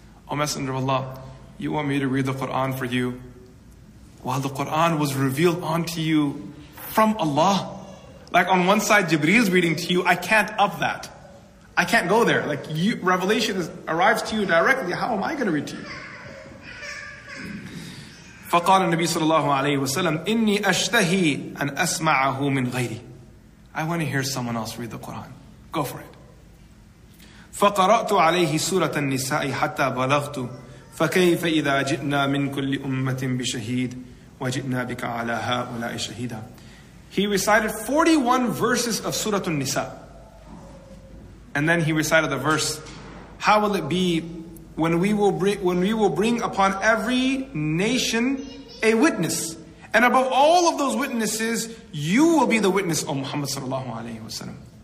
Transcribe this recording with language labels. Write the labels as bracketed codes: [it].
[en] O Messenger of Allah, you want me to read the Quran for you while the Quran was revealed unto you from Allah? Like on one side Jibreel's reading to you, I can't up that. I can't go there. Like you, revelation is, arrives to you directly. How am I going to read to you? [ar] فقال النبي صلى الله عليه وسلم, إني أشتهي أن أسمعه من غيري. [en] I want to hear someone else read the Quran. Go for it. [ar] فقرأت عليه سورة النساء حتى بلغت فكيف إذا جئنا من كل أمة بشهيد وجئنا بك على هؤلاء شهيدا. [en] He recited 41 verses of Surah An-Nisa. And then he recited the verse, how will it be when we will bring upon every nation a witness? And above all of those witnesses, you will be the witness, O Muhammad sallallahu alayhi wa sallam.